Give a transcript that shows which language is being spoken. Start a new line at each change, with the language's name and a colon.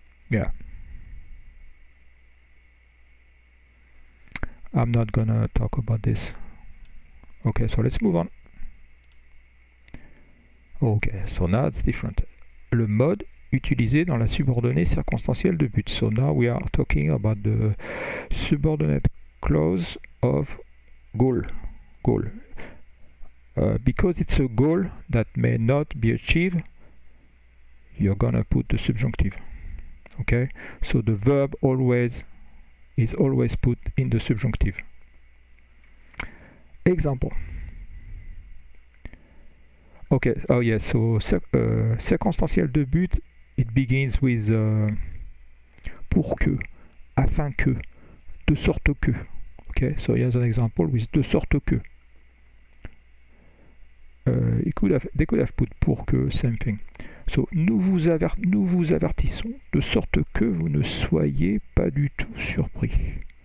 English: Yeah. I'm not gonna talk about this. Okay, so let's move on. Okay, so now it's different.
French: Le mode utilisé dans la subordonnée circonstancielle de but.
English: So now we are talking about the subordinate clause of goal. Because it's a goal that may not be achieved, you're gonna put the subjunctive. Okay, so the verb is always put in the subjunctive. Example. Okay, oh yes, so
French: circonstanciel de but,
English: it begins with
French: pour que, afin que, de sorte que.
English: Okay, so here's an example with de sorte que. They could have put pour que, same thing.
French: So nous vous avertissons de sorte que vous ne soyez pas du tout surpris.